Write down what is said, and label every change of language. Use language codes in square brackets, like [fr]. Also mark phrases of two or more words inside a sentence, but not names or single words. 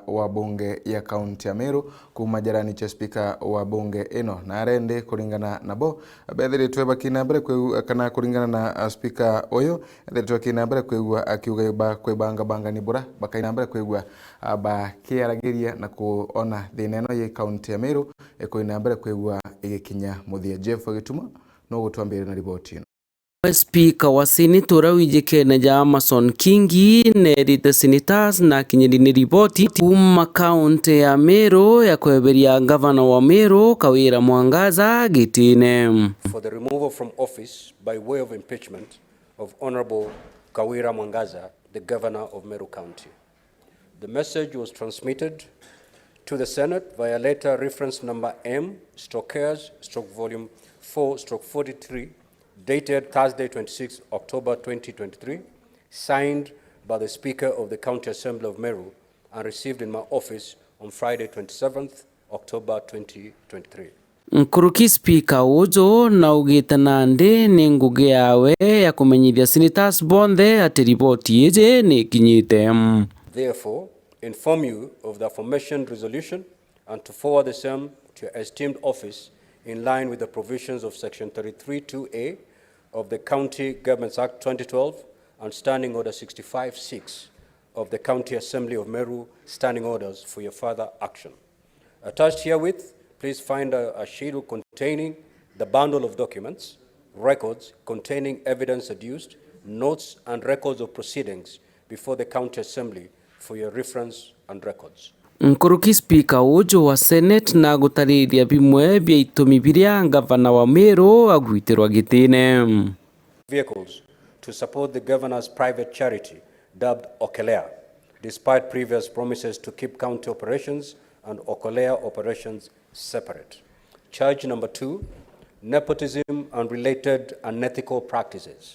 [mer] wa bunge ya kaunti ya Meru kuma jarani cha speaker wa bunge ino na arende kuringana nabo bethiritwa bakinambere kana kuringana na speaker oyo thiritwa kinambere kwigwa akiuga ba kwebanga banga ni bura bakainambere kwigwa bakiaragiria na kuona thineno ya kaunti ya Meru ekuinambere kwigwa igikinya muthia Jeff Gituma no gutwambire na riboti ino. Speaker wa Senate wijikene ja Amason Kingi nerite senators na kinyirini riboti kuma kaunti ya Meru ya kweberia governor wa Meru Kawira Mwangaza Gitine [en] for the removal from office by way of impeachment of Honorable Kawira Mwangaza, the governor of Meru County. The message was transmitted to the Senate via letter reference number M/volume 4/43 dated Thursday 26 October 2023, signed by the Speaker of the County Assembly of Meru and received in my office on Friday 27th October 2023. [mer] Nkuruki speaker ujo na ugite nandi ni ngugi yawe ya kumenyithia senators bonthe ati riboti ije ni kinyite. [en] Therefore, inform you of the aforementioned resolution and to forward the same to your esteemed office in line with the provisions of Section 33(2)(a) of the County Governments Act 2012 and Standing Order 65(6) of the County Assembly of Meru Standing Orders for your further action. Attached herewith, please find a schedule containing the bundle of documents, records containing evidence adduced, notes and records of proceedings before the County Assembly for your reference and records. [mer] Nkuruki speaker ujo wa Senate na gutariria bimwe bya itumi biria governor wa Meru agwitirwa Gitine. [en] Vehicles to support the governor's private charity dubbed Okelea, despite previous promises to keep county operations and Okelea operations separate. Charge number 2, nepotism and related unethical practices.